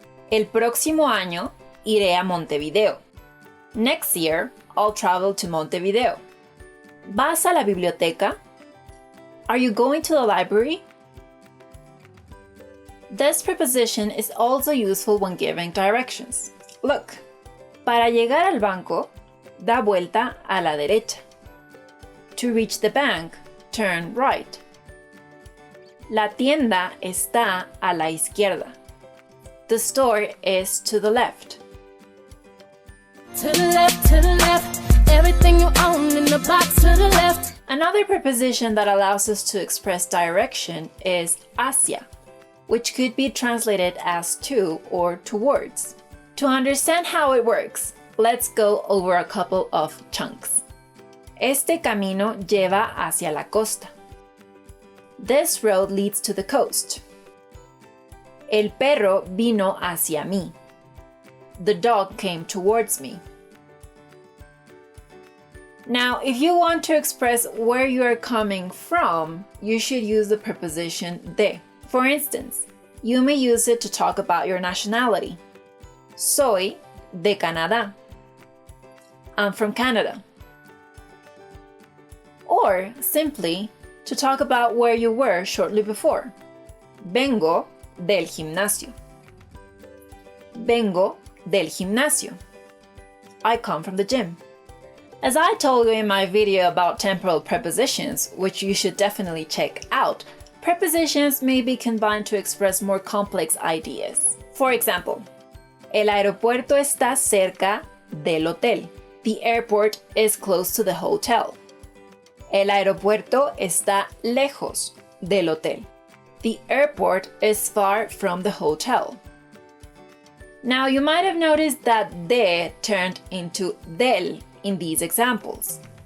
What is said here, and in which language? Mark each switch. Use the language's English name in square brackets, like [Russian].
[Spanish] El próximo año iré a Montevideo. [English] Next year, I'll travel to Montevideo. [Spanish] ¿Vas a la biblioteca? [English] Are you going to the library? This preposition is also useful when giving directions. [Spanish] Look, para llegar al banco, da vuelta a la derecha. [English] To reach the bank, turn right. [Spanish] La tienda está a la izquierda. [English] The store is to the left. To the left, everything you own in the box to the left. Another preposition that allows us to express direction is hacia, which could be translated as to or towards. To understand how it works, let's go over a couple of chunks. [Spanish] Este camino lleva hacia la costa. [English] This road leads to the coast. [Spanish] El perro vino hacia mí. [English] The dog came towards me. Now, if you want to express where you are coming from, you should use the preposition de. For instance, you may use it to talk about your nationality. [Spanish] Soy de Canadá. [English] I'm from Canada. Or simply to talk about where you were shortly before. [Spanish] Vengo del gimnasio. Vengo del gimnasio. [English] I come from the gym. As I told you in my video about temporal prepositions, which you should definitely check out, prepositions may be combined to express more complex ideas. For example, [Spanish] el aeropuerto está cerca del hotel. [English] The airport is close to the hotel. [Spanish] El aeropuerto está lejos del hotel. [English] The airport is far from the hotel. Now you might have noticed that de turned into del in these examples.